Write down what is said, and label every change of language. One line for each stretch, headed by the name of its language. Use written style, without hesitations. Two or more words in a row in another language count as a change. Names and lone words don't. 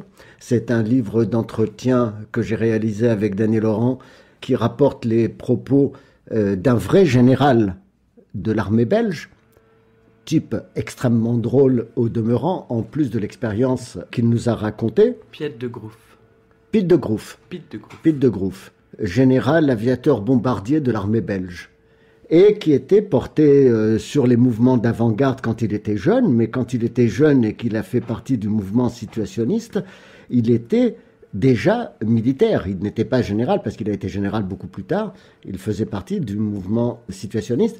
French: C'est un livre d'entretien que j'ai réalisé avec Daniel Laurent, qui rapporte les propos d'un vrai général de l'armée belge, type extrêmement drôle au demeurant, en plus de l'expérience qu'il nous a racontée. Piet de Groef. Piet de Groef. Piet de Groef. Piet de Groef, général aviateur bombardier de l'armée belge. Et qui était porté sur les mouvements d'avant-garde quand il était jeune, mais quand il était jeune et qu'il a fait partie du mouvement situationniste, il était déjà militaire. Il n'était pas général parce qu'il a été général beaucoup plus tard. Il faisait partie du mouvement situationniste.